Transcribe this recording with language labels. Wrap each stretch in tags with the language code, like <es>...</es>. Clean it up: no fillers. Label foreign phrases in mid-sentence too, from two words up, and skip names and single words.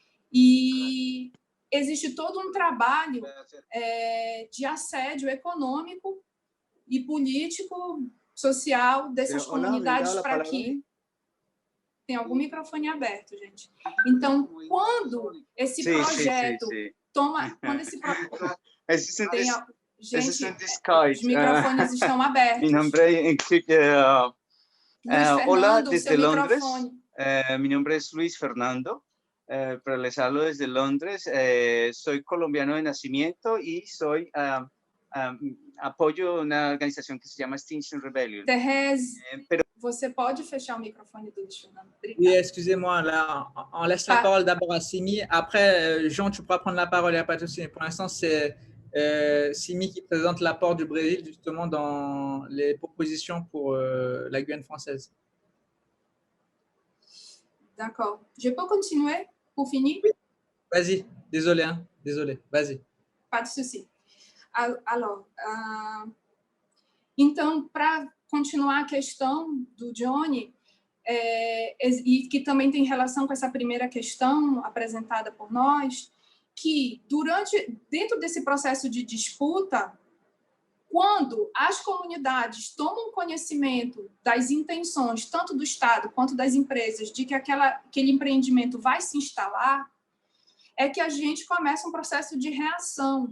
<pt>e existe todo um trabalho de assédio econômico e político, social dessas comunidades para que... Tem algum microfone aberto, gente. Então, quando esse projeto toma... Quando esse projeto... Gente, os microfones estão abertos.</pt> <es>Mi nombre hola, desde Londres. Mi nombre es Luis Fernando, pero les hablo desde Londres. Soy colombiano de nacimiento y soy apoyo una organización que se llama Extinction Rebellion.</es> <pt>Thérèse, você pode fechar o microfone do Luis Fernando?</pt> <fr>Oui, excusez-moi, là, on laisse la parole d'abord à Simi. Après, Jean, tu pourras prendre la parole, il n'y a pas de souci. Pour l'instant, c'est Simi qui présente l'apport du Brésil, justement, dans les propositions pour la Guyane française. D'accord. Je peux continuer pour finir? Oui. Vas-y, désolé, hein? Désolé, vas-y. Pas de souci. Alors,</fr> <pt>então, para continuar a questão do Johnny, e que também tem relação com essa primeira questão apresentada por nós, que dentro desse processo de disputa, quando as comunidades tomam conhecimento das intenções, tanto do Estado quanto das empresas, de que aquele empreendimento vai se instalar, é que a gente começa um processo de reação.</pt>